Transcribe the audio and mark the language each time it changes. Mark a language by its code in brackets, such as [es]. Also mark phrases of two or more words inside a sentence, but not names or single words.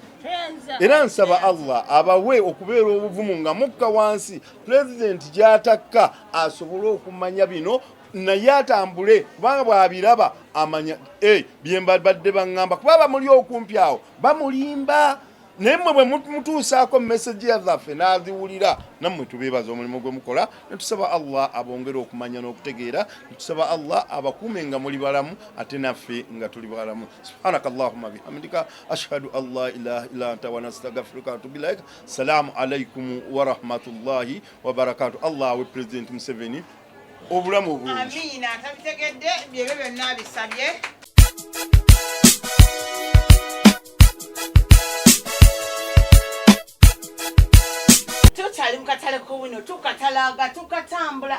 [lg] Era nsaba Allah abawe okubeera obuvumu nga mukka wansi President gy'atakka asobole okumanya bino naye atambule kubanga bw'abiraba amanya bye mbadde baŋŋamba kuba bamuli okumpi awo bamulimba. Naye mmwe bwe mutuusaako message yazaffe n'aziwulira nammwe tubeebaza omulimu gwe mukola ne tusaba Allah abongere okumanya n'okutegeera. Tusaba Allah abakuume nga muli balamu ate naffe nga tuli balamu. [ar] سبحانك اللهم وبحمدك أشهد أن لا إله إلا أنت ونستغفرك وأتوب إليك. سلام عليكم ورحمة الله وبركاته. [lg] Allah we President Museveni obulamu obulungi. Amiina tabitegedde byebyo byonna bisabye. Tukyali mukatale k'Owino tukatalaga tukatambula.